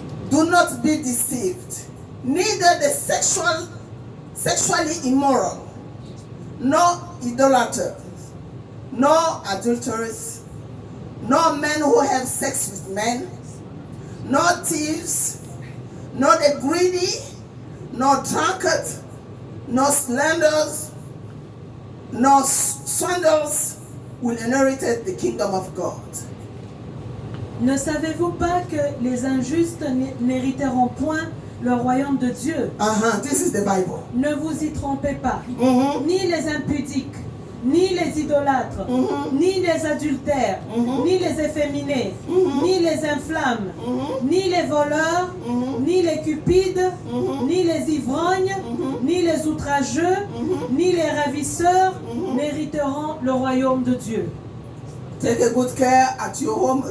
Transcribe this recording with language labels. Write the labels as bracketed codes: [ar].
[en] Do not be deceived. Neither the sexually immoral, nor idolaters, nor adulterers, nor men who have sex with men, nor thieves, nor the greedy, nor drunkard, nor slanderers, nor swindlers will inherit the kingdom of God. [fr] Ne savez-vous pas que les injustes n'hériteront point le royaume de Dieu? [en] This is the Bible. [fr] Ne vous y trompez pas. Ni les impudiques, ni les idolâtres, ni les adultères, ni les efféminés, ni les inflammes, ni les voleurs, ni les cupides, ni les ivrognes, ni les outrageux, ni les ravisseurs n'hériteront le royaume de Dieu. [en] Take a good care at your home.